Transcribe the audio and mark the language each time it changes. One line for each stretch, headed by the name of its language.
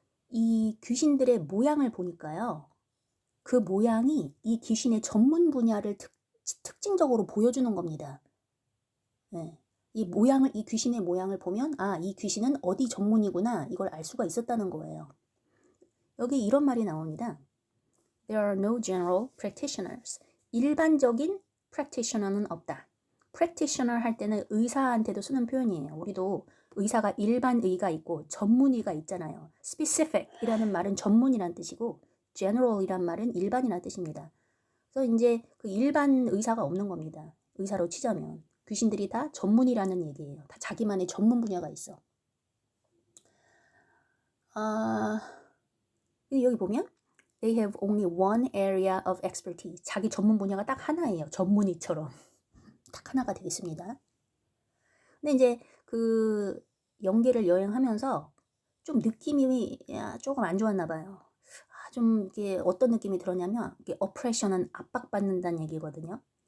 Korean: 이 귀신들의 모양을 보니까요. 그 모양이 이 귀신의 전문 분야를 특징적으로 보여주는 겁니다. 네. 이 귀신의 모양을 보면 이 귀신은 어디 전문이구나 이걸 알 수가 있었다는 거예요. 여기 이런 말이 나옵니다.
English: There are no general practitioners.
Korean: 일반적인 practitioner는 없다. practitioner 할 때는 의사한테도 쓰는 표현이에요. 우리도 의사가 일반의가 있고 전문의가 있잖아요. specific이라는 말은 전문이란 뜻이고 general이란 말은 일반이란 뜻입니다. 그래서 이제 그 일반 의사가 없는 겁니다. 의사로 치자면 귀신들이 다 전문이라는 얘기예요. 다 자기만의 전문 분야가 있어. 여기 보면
English: They have only one area of expertise.
Korean: 자기 전문 분야가 딱 하나예요. 전문의처럼. 딱 하나가 되겠습니다. 근데 이제 그 연계를 여행하면서 좀 느낌이 조금 안 좋았나 봐요. 좀 이게 어떤 느낌이 들었냐면 이게 oppression은 압박받는다는 얘기거든요.